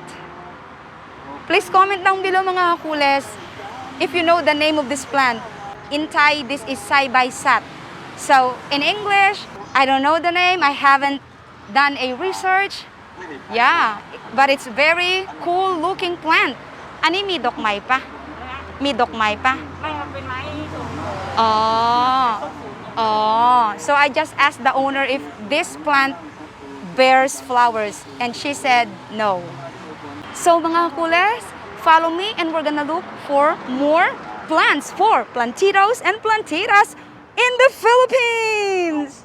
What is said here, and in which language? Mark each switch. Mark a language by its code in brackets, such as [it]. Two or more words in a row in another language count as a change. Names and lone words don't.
[en] Please comment down below [tl] mga kakules [en] if you know the name of this plant. In Thai, this is Sai-Bai-Sat. So, in English, I don't know the name. I haven't done a research. Yeah, but it's very cool looking plant. [lo] ອັນນີ້ ມີ ດອກໄມ້ ບໍ່? ມີ ດອກໄມ້ ບໍ່? [en] Oh. So I just asked the owner if this plant bears flowers and she said no. So [tl] mga kules, [en] follow me and we're gonna look for more plants for plantitos and plantitas in the Philippines.